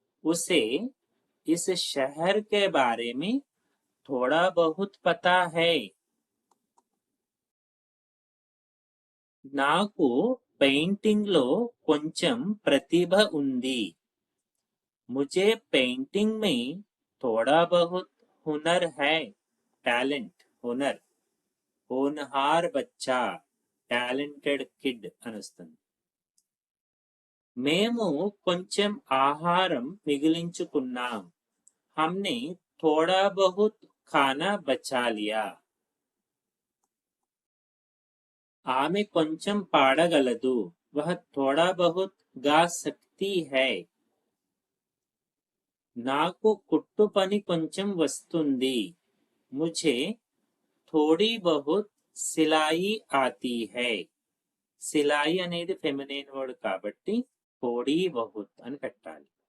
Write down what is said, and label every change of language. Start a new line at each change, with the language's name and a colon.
Hindi: उसे इस शहर के बारे में थोड़ा बहुत पता है.
Telugu: నాకు పెయింటింగ్ లో కొంచెం ప్రతిభ ఉంది.
Hindi: मुझे पेंटिंग में थोड़ा बहुत हुनर है.
Telugu: టాలెంట్, హునర్,
Hindi: హోనహార్ బచ్చా,
Telugu: టాలెంటెడ్ కిడ్ అని వస్తుంది. మేము కొంచెం ఆహారం మిగిలించుకున్నాం.
Hindi: हमने थोड़ा बहुत खाना बचा लिया.
Telugu: ఆమె కొంచెం పాడగలదు.
Hindi: वह थोड़ा बहुत गा सकती है.
Telugu: నాకు కుట్టు పని కొంచెం వస్తుంది.
Hindi: मुझे थोड़ी बहुत సిలాయి ఆతీ హై.
Telugu: సిలాయి అనేది ఫెమినైన్ వర్డ్ కాబట్టి థోడీ బహుత్ అని పెట్టాలి.